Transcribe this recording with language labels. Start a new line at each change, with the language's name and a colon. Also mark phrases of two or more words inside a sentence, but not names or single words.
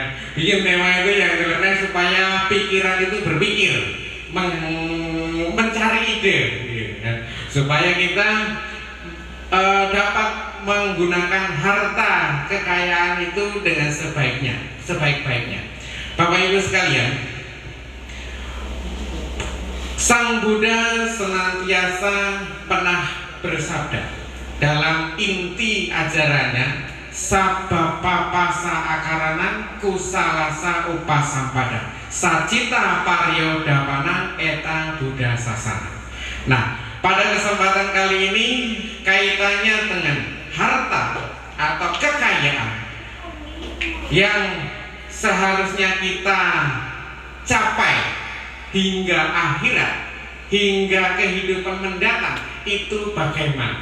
Indonesian: Bikin tema itu yang nyeleneh supaya pikiran itu berpikir, mencari ide, supaya kita dapat menggunakan harta kekayaan itu dengan sebaik-baiknya. Bapak Ibu sekalian, Sang Buddha senantiasa pernah bersabda dalam inti ajarannya,
Pali: sabba papasa akaranan kusalasa upasampada sacita paryodapana eta Buddha sasana.
Indonesian: Nah, pada kesempatan kali ini kaitannya dengan harta atau kekayaan yang seharusnya kita capai hingga akhirat, hingga kehidupan mendatang, itu bagaimana?